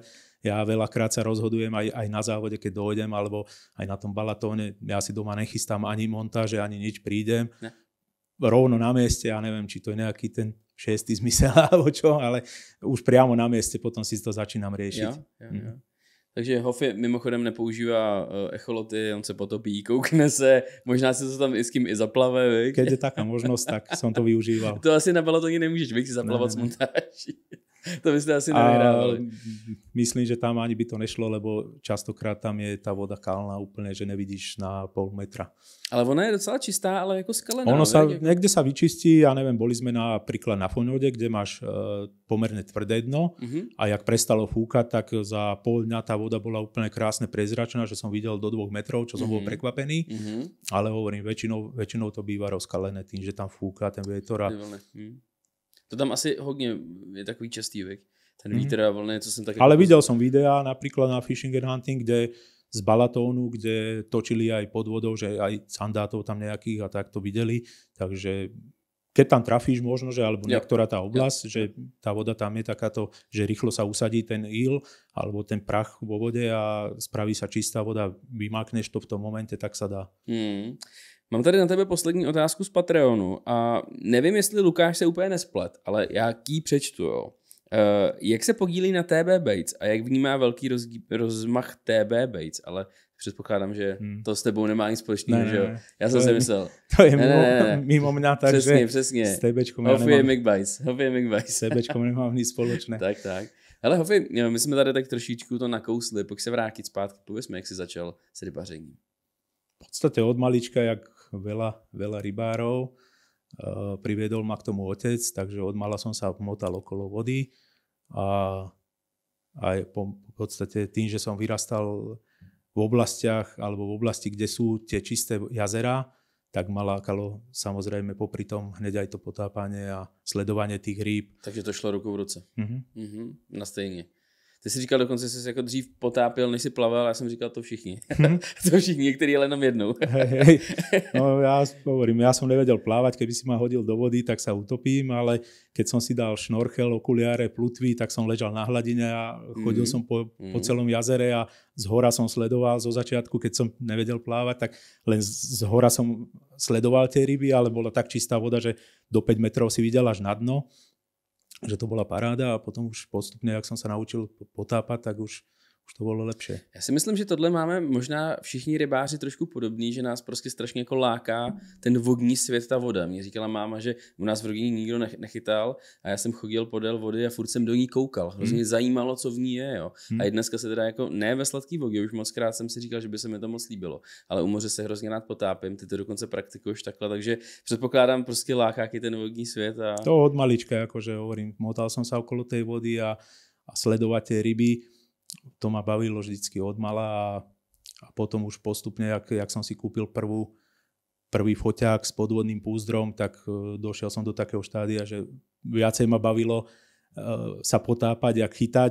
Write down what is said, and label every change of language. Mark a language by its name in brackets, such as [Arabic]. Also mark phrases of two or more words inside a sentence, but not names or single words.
[Slovak] Ja veľakrát sa rozhodujem aj na závode, keď dojdem, alebo aj na tom balatóne. Ja si doma nechystám ani montáže, ani nič, prídem. Rovno na mieste, ja neviem, či to je nejaký ten 6. zmysel, alebo čo, ale už priamo na mieste potom si to začínam riešiť. [Czech] Jo. Takže Hofi mimochodem nepoužívá echoloty, on se potopí, koukne se, možná si to tam i s kým i zaplave, viď? [Slovak] Keď je taká možnosť, tak som to využíval. [Czech] To asi na balatoně nemůžeš, si zaplavat s montáží. To byste asi nevyhrávali. [Slovak] Myslím, že tam ani by to nešlo, lebo častokrát tam je tá voda kalná úplne, že nevidíš na pol metra. [Czech] Ale ona je docela čistá, ale jako skalená. [Slovak] Ono sa, niekde sa vyčistí, ja neviem, boli sme napríklad na Fonode, kde máš pomerne tvrdé dno a jak prestalo fúkať, tak za pol dňa tá voda bola úplne krásne prezračná, že som videl do 2 metrov, čo som bol prekvapený, ale hovorím, väčšinou to býva rozkalené tým, že tam fúka ten vietor. [Czech] To tam asi hodně je takový častý, veď? Ten vítr a vlny, co jsem taky... [Slovak] Ale videl som videá napríklad na Fishing and Hunting, kde z balatónu, kde točili aj pod vodou, že aj sandátov tam nejakých a tak to videli. Takže keď tam trafíš možno, že alebo niektorá tá oblasť, že tá voda tam je takáto, že rýchlo sa usadí ten il alebo ten prach vo vode a spraví sa čistá voda, vymákneš to v tom momente, tak sa dá. [Czech] Mám tady na tebe poslední otázku z Patreonu a nevím, jestli Lukáš se úplně nesplet, ale já ji přečtu, jo. Jak se podílí na TB Bates a jak vnímá velký rozmach TB Bates, ale předpokládám, že to s tebou nemá nic společného, že jo? Já jsem si myslel. [Slovak] To je mimo mňa, takže [Czech] přesně. [Slovak] S TBčkom ja nemám. [Czech] S TBčkom nemám nic společné. Tak. Hele, Hofi, my jsme tady tak trošičku to nakousli, pojď se vrátit zpátky, pověz mi, jak jsi začal s rybařením. [Slovak] V podstate od malička, jak veľa rybárov, priviedol ma k tomu otec, takže od mala som sa motal okolo vody a po podstate tým, že som vyrastal v oblastiach alebo v oblasti, kde sú tie čisté jazerá, tak ma lákalo samozrejme popri tom hneď aj to potápanie a sledovanie tých rýb. Takže to šlo ruku v ruce. [Czech] Na stejně. Ty jsi říkal dokonce, že jsi jako dřív potápil, než jsi plaval, já jsem říkal to všichni. To všichni, některý ale jenom jednou. [Slovak] Hej. No ja hovorím, ja som nevedel plávať, keby si ma hodil do vody, tak sa utopím, ale keď som si dal šnorchel, okuliare, plutvy, tak som ležal na hladine a chodil som po celom jazere a z hora som sledoval zo začiatku, keď som nevedel plávať, tak len z hora som sledoval tie ryby, ale bola tak čistá voda, že do 5 metrov si videl až na dno, že to bola paráda a potom už postupne, jak som sa naučil potápať, tak už to [Czech] bylo lepší. Já si myslím, že tohle máme možná všichni rybáři trošku podobný, že nás prostě strašně jako láká ten vodní svět, ta voda. Mě říkala máma, že u nás v rodině nikdo nechytal a já jsem chodil podél vody a furt jsem do ní koukal. Hrozně zajímalo, co v ní je. Jo. A i dneska se teda jako ne ve sladký vodě, už mockrát jsem si říkal, že by se mi to moc líbilo, ale u moře se hrozně rád potápím, ty to dokonce praktikuješ takhle, takže předpokládám prostě láká ten vodní svět. A... [Slovak] To od malička, jakože hovorím, motal som sa okolo tej vody a sledovať tie ryby. To ma bavilo vždycky od mala a potom už postupne, jak som si kúpil prvý foťák s podvodným púzdrom, tak došiel som do takého štádia, že viacej ma bavilo sa potápať, jak chytať.